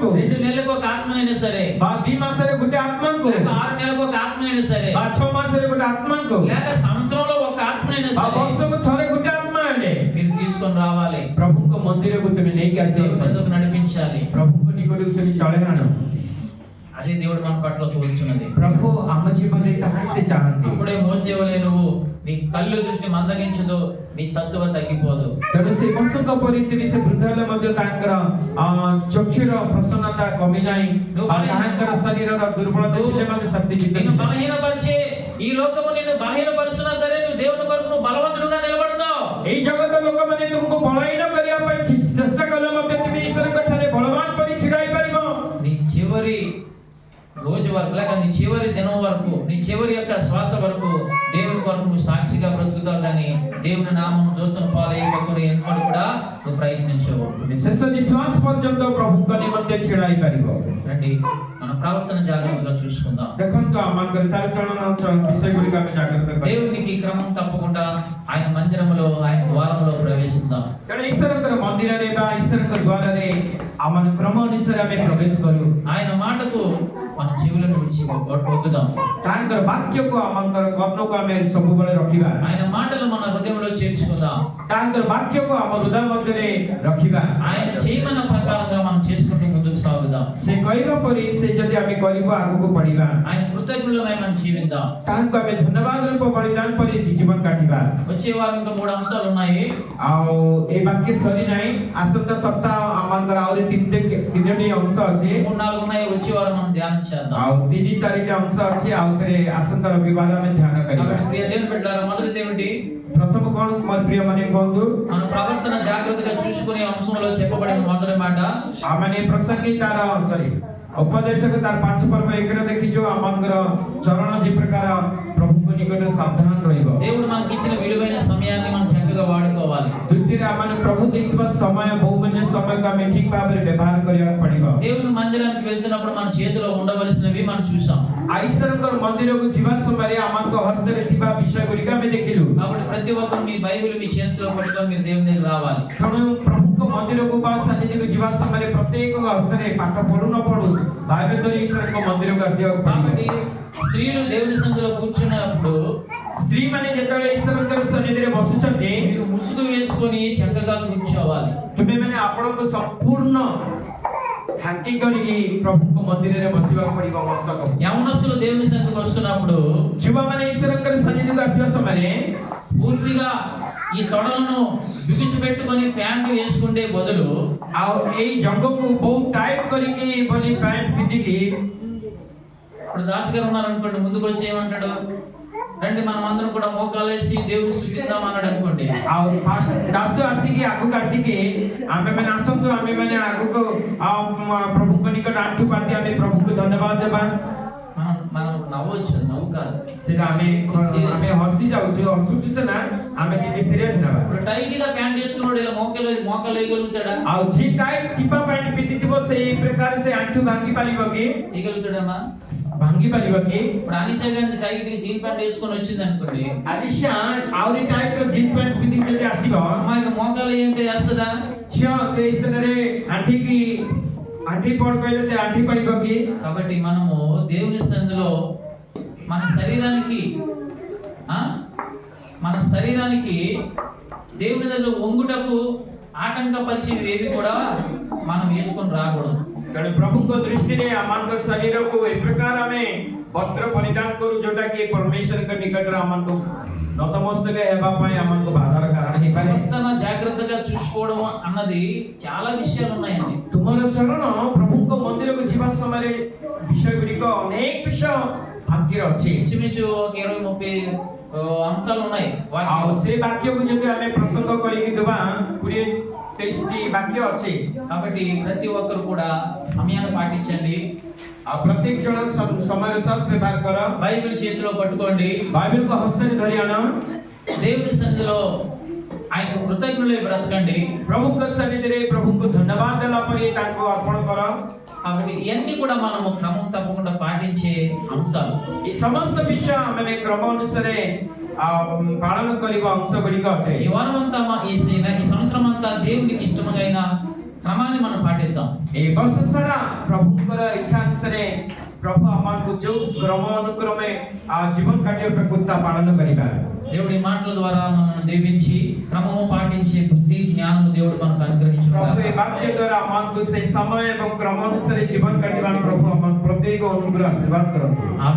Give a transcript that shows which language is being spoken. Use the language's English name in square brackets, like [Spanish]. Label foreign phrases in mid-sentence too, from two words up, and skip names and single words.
[Telugu] 2 నెలలకు ఒక ఆత్మనైనా సరే, [Odia] ବା 2 ମାସରେ ଗୋଟେ ଆତ୍ମାଙ୍କୁ [Telugu] లేక 6 నెలలకు ఒక ఆత్మనైనా సరే, [Odia] ବା 6 ମାସରେ ଗୋଟେ ଆତ୍ମାଙ୍କୁ [Telugu] లేక సంవత్సరంలో ఒక ఆత్మనైనా [Odia] ବା [Telugu] సరే [Odia] ବର୍ଷକୁ ଥରେ ଗୋଟେ ଆତ୍ମା ହେଲେ [Telugu] మీరు తీసుకొని రావాలి. [Odia] ପ୍ରଭୁଙ୍କ ମନ୍ଦିରକୁ ତୁମେ ନେଇକି ଆସିବ। [Telugu] దేవుని వద్దకు నడిపించాలి. [Odia] ପ୍ରଭୁଙ୍କ ନିକଟକୁ ତୁମେ ଚଳେ ଆଣ। [Telugu] అదే దేవుడు మన పట్ల కోరుచున్నది. [Odia] ପ୍ରଭୁ ଆମ ଜୀବନରେ ତାହା ସେ ଚାହାନ୍ତି। [Telugu] అప్పుడే మోసేవలే నువ్వు నీ కళ్ళు దృష్టి మందగించదు, నీ సత్తువ తగ్గిపోదు. [Odia] ତେଣୁ ସେ ବର୍ଷଙ୍କ ପରି ତୁମେ ସେ ବୃଦ୍ଧ ହେଲେ ମଧ୍ୟ ତାଙ୍କର ଚକ୍ଷୁର ପ୍ରସନ୍ନତା କମି ନାହିଁ ବା ତାହାଙ୍କର ଶରୀରର ଦୁର୍ବଳତା ଥିଲେ ମଧ୍ୟ ଶକ୍ତି [Telugu] నిన్ను [Odia] ଜିତେ। [Telugu] బలహీనపరిచే ఈ లోకము నిన్ను బలహీనపరుస్తున్నా సరే నువ్వు దేవుని కొరకు నువ్వు బలవంతుడుగా నిలబడతావు. [Odia] ଏଇ ଜଗତ ଲୋକମାନେ ତୁମକୁ ବଳହୀନ କରିବା ପାଇଁ ଚେଷ୍ଟା କଲେ ମଧ୍ୟ ତୁମେ ଈଶ୍ୱରଙ୍କ ଠାରେ ବଳବାନ ପରି ଛିଡ଼ା ହେଇପାରିବ। [Telugu] నీ చివరి రోజు వరకు లేక నీ చివరి దినం వరకు, నీ చివరి యొక్క శ్వాస వరకు దేవుని కొరకు నువ్వు సాక్షిగా బ్రతుకుతావు. కానీ దేవుని నామం దోషం పాలయ్యకుండా ఎన్నడూ కూడా నువ్వు ప్రయత్నించవు. [Odia] ଶେଷ ନିଶ୍ୱାସ ପର୍ଯ୍ୟନ୍ତ ପ୍ରଭୁଙ୍କ ନିମନ୍ତେ ଛିଡ଼ା ହେଇପାରିବ। [Telugu] రండి మన ప్రవర్తన జాగ్రత్తగా చూసుకుందాం. [Odia] ଦେଖନ୍ତୁ ଆମଙ୍କର ଚାଲିଚଳନ ବିଷୟ ଗୁଡ଼ିକ ଆମେ ଜାଗ୍ରତ କରିବା। [Telugu] దేవునికి క్రమం తప్పకుండా ఆయన మందిరములో ఆయన ద్వారములో ప్రవేశిద్దాం. [Odia] ତେଣୁ ଈଶ୍ୱରଙ୍କର ମନ୍ଦିରରେ ବା ଈଶ୍ୱରଙ୍କ ଦ୍ୱାରରେ ଆମ କ୍ରମ ଅନୁସାରେ ଆମେ ପ୍ରବେଶ କରୁ। [Telugu] ఆయన మాటకు మన చెవులను విడిచి ఒగ్గుదాం. [Odia] ତାଙ୍କର ବାକ୍ୟକୁ ଆମଙ୍କର କର୍ଣ୍ଣକୁ ଆମେ ସବୁବେଳେ ରଖିବା। [Telugu] ఆయన మాటలు మన హృదయంలో చేర్చుకుందాం. [Odia] ତାଙ୍କର ବାକ୍ୟକୁ ଆମ ହୃଦୟ ମଧ୍ୟରେ ରଖିବା। [Telugu] ఆయన చేయమన్న ప్రకారంగా మనం చేసుకుంటూ ముందుకు సాగుదాం. [Odia] ସେ କହିବା ପରି ସେ ଯଦି ଆମେ କରିବୁ ଆଗକୁ ବଢିବା। [Telugu] ఆయన కృతజ్ఞులమై మనం జీవిద్దాం. [Odia] ତାହାଙ୍କୁ ଆମେ ଧନ୍ୟବାଦ ରୂପ ବଳିଦାନ ପରି ଜୀବନ କାଟିବା। [Telugu] వచ్చే వారం ఇంకా 3 అంశాలు ఉన్నాయి. [Odia] ଆଉ ଏ ବାକ୍ୟ ସରି ନାହିଁ। ଆସନ୍ତା ସପ୍ତାହ ଆମଙ୍କର ଆହୁରି ତିନୋଟି ଅଂଶ ଅଛି। [Telugu] 3-4 ఉన్నాయి. వచ్చే వారం మనం ధ్యానం చేద్దాం. [Odia] ଆଉ 3-4ଟି ଅଂଶ ଅଛି। ଆଉ ଥରେ ଆସନ୍ତା ରବିବାର ଆମେ ଧ୍ୟାନ କରିବା। [Telugu] కాబట్టి ప్రియ దేవుని బిడ్డలారా, మొదటిది ఏమిటి? [Odia] ପ୍ରଥମ କଣ ମୋର ପ୍ରିୟ ମାନେ କୁହନ୍ତୁ। [Telugu] మన ప్రవర్తన జాగ్రత్తగా చూసుకునే అంశంలో చెప్పబడిన మొదటి మాట, [Odia] ମାନେ ପ୍ରସଙ୍ଗୀ ତାର ଉପଦେଶକ ତାର 5 ପର୍ବ 1ରେ ଦେଖିଛୁ ଆମଙ୍କର ଚରଣ ଯେ ପ୍ରକାର ପ୍ରଭୁଙ୍କ ନିକଟରେ ସାବଧାନ ରହିବ। [Telugu] దేవుడు మనకి ఇచ్చిన విలువైన సమయాన్ని మనం చక్కగా వాడుకోవాలి. [Odia] ଦ୍ୱିତୀୟରେ ଆମେ ପ୍ରଭୁ ଦେଇଥିବା ସମୟ ବହୁମୂଲ୍ୟ ସମୟକୁ ଆମେ ଠିକ ଭାବରେ ବ୍ୟବହାର କରିବାକୁ ପଡିବ। [Telugu] దేవుని మందిరానికి వెళ్తున్నప్పుడు మన చేతిలో ఉండవలసినవి మనం చూసాం. [Odia] ଈଶ୍ୱରଙ୍କର ମନ୍ଦିରକୁ ଯିବା ସମୟରେ ଆମଙ୍କ ହସ୍ତରେ ଥିବା ବିଷୟ ଗୁଡ଼ିକ ଆମେ ଦେଖିଲୁ। [Telugu] కాబట్టి ప్రతి ఒక్కరు మీ బైబిల్ మీ చేతిలో పట్టుకొని మీరు దేవుని దగ్గర రావాలి. [Odia] ତେଣୁ ପ୍ରଭୁଙ୍କ ମନ୍ଦିରକୁ ବା ସନ୍ନିଧିକୁ ଯିବା ସମୟରେ ପ୍ରତ୍ୟେକ ହସ୍ତରେ ପାଠ ପଢୁ ନ ପଢୁ ବାଇବେଲ ଧରି ଈଶ୍ୱରଙ୍କ ମନ୍ଦିରକୁ ଆସିବାକୁ [Telugu] కాబట్టి [Odia] ପଡିବ। [Telugu] స్త్రీలు దేవుని సన్నిధిలో కూర్చున్నప్పుడు [Odia] ସ୍ତ୍ରୀ ମାନେ ଯେତେବେଳେ ଈଶ୍ୱରଙ୍କର ସନ୍ନିଧିରେ ବସୁଛନ୍ତି [Telugu] మీరు ముసుగు వేసుకొని చక్కగా కూర్చోవాలి. [Odia] ତୁମେ ମାନେ ଆପଣଙ୍କୁ ସମ୍ପୂର୍ଣ୍ଣ ଢାଙ୍କି କରିକି ପ୍ରଭୁଙ୍କ ମନ୍ଦିରରେ ବସିବାକୁ ପଡିବ ମସ୍ତକ। [Telugu] యవనస్తులు దేవుని సన్నిధికి వస్తున్నప్పుడు [Odia] ଯୁବାମାନେ ଈଶ୍ୱରଙ୍କର ସନ୍ନିଧିକୁ ଆସିବା ସମୟରେ [Telugu] పూర్తిగా ఈ తొడలను బిగిసి పెట్టుకొని ప్యాంటు వేసుకుంటే బదులు [Odia] ଆଉ ଏଇ ଜଙ୍ଗକୁ ବହୁତ ଟାଇଟ୍ କରିକି ବୋଲି ପ୍ୟାଣ୍ଟ ପିନ୍ଧିକି [Telugu] ఇప్పుడు దాస్ గారు ఉన్నారు అనుకోండి, ముందుకు వచ్చి ఏమంటాడు, రండి మనం అందరం కూడా మోకాలు వేసి దేవుని స్తుతిద్దాం అన్నాడు అనుకోండి. [Odia] ଆଉ ଦାସ ଆସିକି ଆଗକୁ ଆସିକି ଆମେମାନେ ଆସନ୍ତୁ, ଆମେମାନେ ଆଗକୁ ପ୍ରଭୁଙ୍କ ନିକଟ ଆଣ୍ଠୁ ପାତି ଆମେ ପ୍ରଭୁଙ୍କୁ ଧନ୍ୟବାଦ ଦେବା। [Telugu] మనం నవ్వచ్చు, నవ్వు కాదు. [Odia] ସେଟା ଆମେ ହସି ଯାଉଛୁ, ହସୁଛୁ ସିନା ଆମେ ଟିକେ ସିରିୟସ୍ ନେବା [Telugu] ఇప్పుడు టైట్ గా ప్యాంట్ వేసుకున్నాడు ఇలా మోకాలు వేయగలుగుతాడా? [Odia] ଆଉ ଜି ଟାଇଟ୍ ଚିପା ପ୍ୟାଣ୍ଟ ପିନ୍ଧିଥିବ ସେଇ ପ୍ରକାର ସେ ଆଣ୍ଠୁ ଭାଙ୍ଗି ପାରିବ କି? [Telugu] చేయగలుగుతాడమ్మా? [Odia] ଭାଙ୍ଗି ପାରିବ କି? [Telugu] ఇప్పుడు అనిషా గారి టైట్ గా [English] jean pant [Telugu] వేసుకొని వచ్చింది అనుకోండి, [Odia] ଆଲିଶା ଆହୁରି ଟାଇଟ୍ ର [English] jean pant [Odia] ପିନ୍ଧିକି ଯଦି ଆସିବ [Telugu] అమ్మాయికి మోకాలు ఏంటి వేస్తుందా? [Odia] ଝିଅ ସେଇ ସ୍ଥାନରେ ଆଣ୍ଠି ପଡ କହିଲେ ସେ ଆଣ୍ଠି ପାରିବ କି? [Telugu] కాబట్టి మనము దేవుని సన్నిధిలో మన శరీరానికి దేవుని దగ్గర వంగుటకు ఆటంకపరిచేవి ఏవి కూడా మనం వేసుకొని రాకూడదు. [Odia] ତେଣୁ ପ୍ରଭୁଙ୍କ ଦୃଷ୍ଟିରେ ଆମମାନଙ୍କ ଶରୀରକୁ ଏ ପ୍ରକାର ଆମେ ବସ୍ତ୍ର ପରିଧାନ କରୁ ଯୋଉଟା କି ପରମେଶ୍ୱରଙ୍କ ନିକଟରେ ଆମକୁ ନତମସ୍ତକ ହେବା ପାଇଁ ଆମକୁ ବାଧାର କାରଣ ହେଇପାରେ। [Telugu] ప్రవర్తన జాగ్రత్తగా చూసుకోవడం అన్నది చాలా విషయాలు ఉన్నాయండి. [Odia] ତୁମର ଚରଣ ପ୍ରଭୁଙ୍କ ମନ୍ଦିରକୁ ଯିବା ସମୟରେ ବିଷୟ ଗୁଡ଼ିକ ଅନେକ ବିଷୟ ଭାଗ୍ୟରେ ଅଛି। [Telugu] ఇంచుమించు ఒక 20-30 అంశాలు ఉన్నాయి [Odia] ଆଉ [Telugu] వాక్యం. [Odia] ସେ ବାକ୍ୟକୁ ଯଦି ଆମେ ପ୍ରସଙ୍ଗ କରିକି ଦେବା 20-23ଟି ବାକ୍ୟ ଅଛି। [Telugu] కాబట్టి ప్రతి ఒక్కరు కూడా సమయాన్ని పాటించండి. [Odia] ଆଉ ପ୍ରତ୍ୟେକ ଜଣ ସମୟର ସଦ୍ ବ୍ୟବହାର କର। [Telugu] బైబిల్ చేతిలో పట్టుకోండి. [Odia] ବାଇବେଲକୁ ହସ୍ତରେ ଧରି ଆଣ। [Telugu] దేవుని సన్నిధిలో ఆయనకు కృతజ్ఞులై బ్రతకండి. [Odia] ପ୍ରଭୁଙ୍କ ସନ୍ନିଧିରେ ପ୍ରଭୁଙ୍କୁ ଧନ୍ୟବାଦ ଦେଲା ପରେ ତାଙ୍କୁ ଅର୍ପଣ କର। [Telugu] కాబట్టి ఇవన్నీ కూడా మనము క్రమం తప్పకుండా పాటించే అంశాలు. [Odia] ఈ ସମସ୍ତ ବିଷୟ ଆମେ କ୍ରମ ଅନୁସାରେ ପାଳନ କରିବା ଅଂଶ ଗୁଡ଼ିକ ଅଟେ। [Telugu] ఈ వారమంతా ఈ సంవత్సరం అంతా దేవునికి ఇష్టమైన క్రమాన్ని మనం పాటిద్దాం. [Odia] ଏ ବର୍ଷ ସାରା ପ୍ରଭୁଙ୍କର ଇଚ୍ଛା ଅନୁସାରେ ପ୍ରଭୁ ଆମକୁ ଯୋଉ କ୍ରମ ଅନୁକ୍ରମେ ଜୀବନ କାର୍ଯ୍ୟକୁ ପାଳନ କରିବା। [Telugu] దేవుడి మాటల ద్వారా మనల్ని దీవించి క్రమము పాటించే బుద్ధి జ్ఞానం దేవుడు మనకు అనుగ్రహించును [Odia] ପ୍ରଭୁ ଏ [Telugu] గాక. [Odia] ବାକ୍ୟ ଦ୍ୱାରା ଆମକୁ ସେ ସମୟ ଏବଂ କ୍ରମ ଅନୁସାରେ ଜୀବନ କାଟିବା ପ୍ରଭୁ ଆମ ପ୍ରତ୍ୟେକ ଅନୁଗ୍ରହ ଆଶୀର୍ବାଦ କରନ୍ତୁ।